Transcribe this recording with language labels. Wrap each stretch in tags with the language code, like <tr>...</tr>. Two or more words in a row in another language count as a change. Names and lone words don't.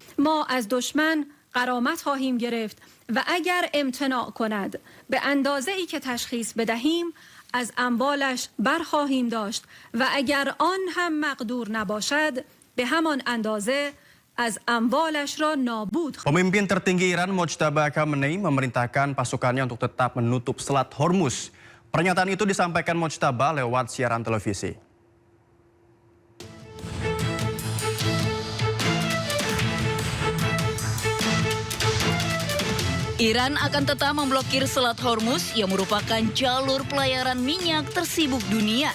<fa>ما از دشمن غرامت خواهیم گرفت و اگر امتناع کند به اندازه ای که تشخیص بدهیم از اموالش برخواهیم داشت و اگر آن هم مقدور نباشد به همان اندازه از اموالش را نابود خواهد.</fa> <id>Pemimpin tertinggi Iran Mojtaba Khamenei memerintahkan pasukannya untuk tetap menutup Selat Hormuz. Pernyataan itu disampaikan Mojtaba lewat siaran televisi. Iran akan tetap memblokir Selat Hormuz yang merupakan jalur pelayaran minyak tersibuk dunia.</id>